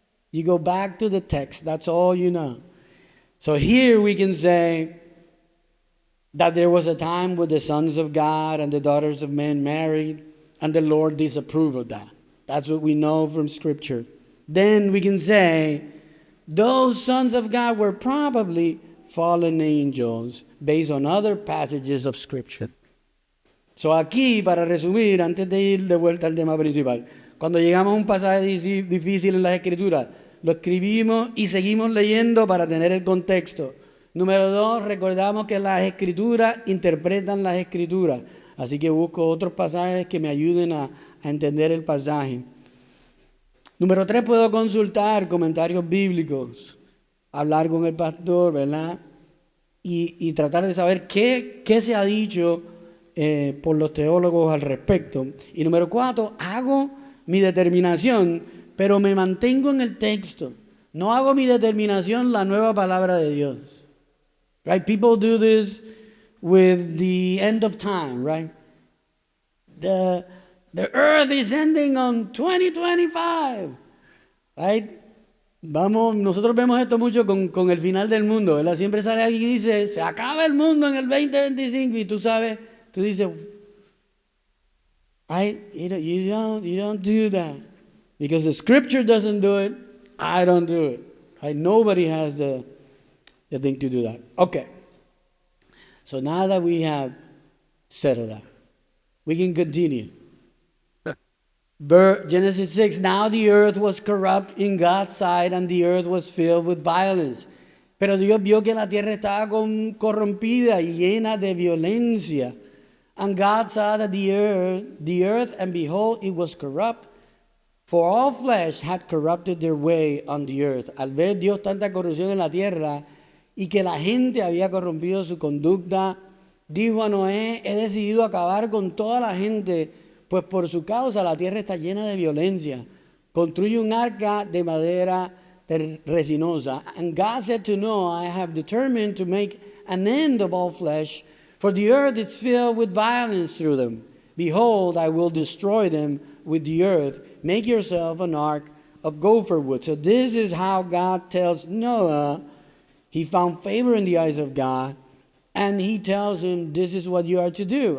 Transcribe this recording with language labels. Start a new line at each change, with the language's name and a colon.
English: You go back to the text. That's all you know. So here we can say that there was a time when the sons of God and the daughters of men married, and the Lord disapproved of that. That's what we know from Scripture. Then we can say those sons of God were probably fallen angels based on other passages of Scripture.
Spanish: So aquí, para resumir, antes de ir de vuelta al tema principal, cuando llegamos a un pasaje difícil en las Escrituras, lo escribimos y seguimos leyendo para tener el contexto. Número 2, recordamos que las Escrituras interpretan las Escrituras. Así que busco otros pasajes que me ayuden a entender el pasaje. Número 3, puedo consultar comentarios bíblicos, hablar con el pastor, ¿verdad? Y tratar de saber qué se ha dicho por los teólogos al respecto. Y número 4, hago mi determinación, pero me mantengo en el texto. No hago mi determinación la nueva palabra de Dios.
English: Right? People do this with the end of time, right? The earth is ending on 2025, right?
Spanish: Nosotros vemos esto mucho con el final del mundo, ¿verdad? Siempre sale alguien y dice, se acaba el mundo en el 2025 y tú dices,
English: right? You don't do that. Because the scripture doesn't do it, I don't do it. Right? Nobody has the thing to do that. Okay. So now that we have settled that, we can continue. Genesis 6, now the earth was corrupt in God's sight, and the earth was filled with violence.
Spanish: Pero Dios vio que la tierra estaba corrompida y llena de violencia.
English: And God saw that the earth, and behold, it was corrupt, for all flesh had corrupted their way on the earth.
Spanish: Al ver Dios tanta corrupción en la tierra y que la gente había corrompido su conducta, dijo a Noé, he decidido acabar con toda la gente, pues por su causa la tierra está llena de violencia. Construye un arca de madera resinosa.
English: And God said to Noah, I have determined to make an end of all flesh, for the earth is filled with violence through them. Behold, I will destroy them with the earth. Make yourself an ark of gopher wood. So this is how God tells Noah. He found favor in the eyes of God, and he tells him, this is what you are to do.